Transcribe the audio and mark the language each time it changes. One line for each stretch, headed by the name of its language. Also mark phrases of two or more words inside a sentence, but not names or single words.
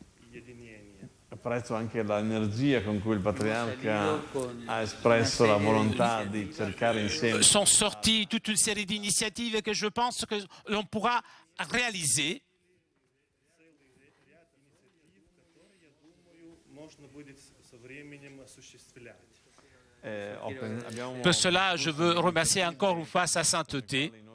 Italian: Apprezzo anche l'energia con cui il patriarca ha espresso la volontà di cercare insieme.
French: Sont sorties toute une série d'initiatives que je pense que l'on pourra réaliser. Pour cela, je veux remercier encore une fois sa sainteté